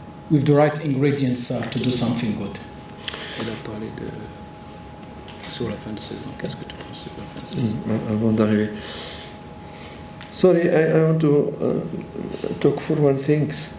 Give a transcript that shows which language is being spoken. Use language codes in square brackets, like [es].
[en] With the right ingredients to do something good. [fr] Sur la fin de saison, qu'est-ce que tu penses sur la fin de saison? Avant d'arriver. [en] Sorry, I want to talk for one thing.